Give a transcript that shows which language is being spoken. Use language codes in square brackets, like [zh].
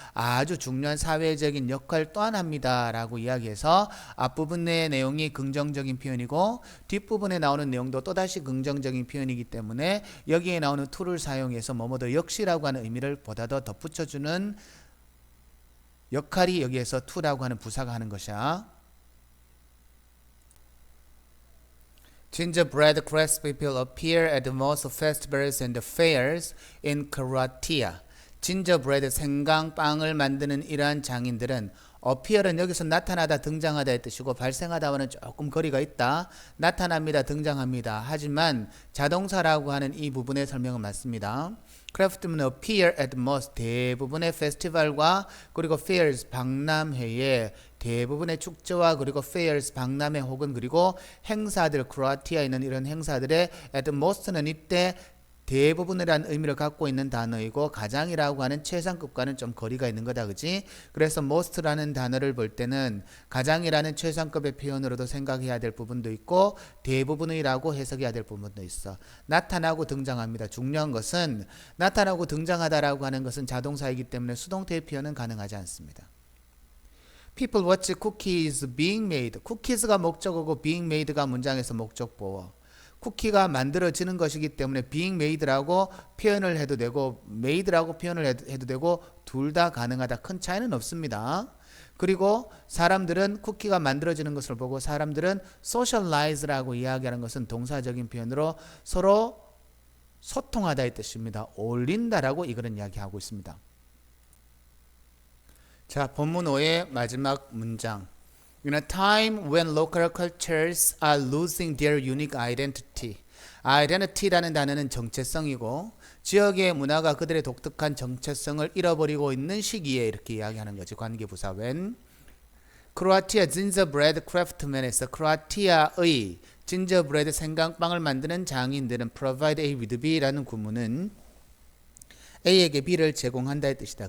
[ko] 아주 중요한 사회적인 역할 또한 합니다 라고 이야기해서 앞부분의 내용이 긍정적인 표현이고 뒷부분에 나오는 내용도 또다시 긍정적인 표현이기 때문에 여기에 나오는 to를 사용해서 뭐뭐도 역시라고 하는 의미를 보다 더 덧붙여주는 역할이 여기에서 to라고 하는 부사가 하는 것이야. [en] Gingerbread craftspeople appear at most festivals and fairs in Croatia. [ko] Gingerbread 생강빵을 만드는 이러한 장인들은 appear은 여기서 나타나다, 등장하다의 뜻이고 발생하다와는 조금 거리가 있다. 나타납니다, 등장합니다. 하지만 자동사라고 하는 이 부분의 설명은 맞습니다. [en] craftsmen appear at most, [ko] 대부분의 페스티벌과 그리고 fairs, 박람회에 대부분의 축제와 그리고 fairs, 박람회 혹은 그리고 행사들, 크로아티아에 있는 이런 행사들의 at most는 이때 대부분이라는 의미를 갖고 있는 단어이고 가장이라고 하는 최상급과는 좀 거리가 있는 거다, 그지? 그래서 most라는 단어를 볼 때는 가장이라는 최상급의 표현으로도 생각해야 될 부분도 있고 대부분이라고 해석해야 될 부분도 있어. 나타나고 등장합니다. 중요한 것은 나타나고 등장하다라고 하는 것은 자동사이기 때문에 수동태의 표현은 가능하지 않습니다. [en] People watch cookies being made. [ko] cookies가 목적어고 being made가 문장에서 목적보어. 쿠키가 만들어지는 것이기 때문에 being made라고 표현을 해도 되고 made라고 표현을 해도 되고 둘 다 가능하다. 큰 차이는 없습니다. 그리고 사람들은 쿠키가 만들어지는 것을 보고 사람들은 socialize라고 이야기하는 것은 동사적인 표현으로 서로 소통하다의 뜻입니다. 어울린다라고 이거는 이야기하고 있습니다. 자, 본문 5의 마지막 문장. [en] In a time when local cultures are losing their unique identity. [ko] identity라는 단어는 정체성이고 지역의 문화가 그들의 독특한 정체성을 잃어버리고 있는 시기에 이렇게 이야기하는 거지. 관계부사 when. 크로아티아 gingerbread craftsmen에서 크로아티아의 진저브레드 생강빵을 만드는 장인들은 [en] provide A with B [ko] 라는 구문은 A에게 B를 제공한다의 뜻이다.